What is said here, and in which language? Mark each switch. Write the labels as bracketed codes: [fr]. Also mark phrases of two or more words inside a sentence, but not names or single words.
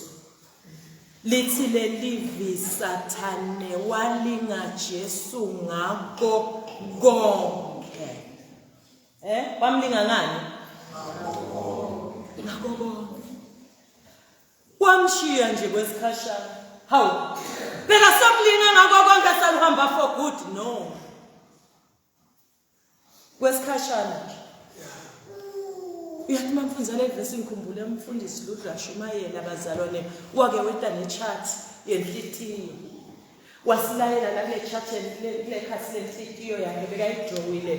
[ss] Lithi lelivi Sathane walinga Jesu ngako konke. Wamlinga ngani? Ngako konke. Wamshiya nje kwesikhashana. Hawu. Phela samlinga ngako konke saluhamba [en] for good, [ss] no. Kwesikhashana nje. Uyathi mfundisi le verse ngikhumbule umfundisi Ludla Shumayela abazalwane wake weta nechat yenhlitiyo. Wasilayela la kule chat le khasi lenhlitiyo yakhe bekayidrawile.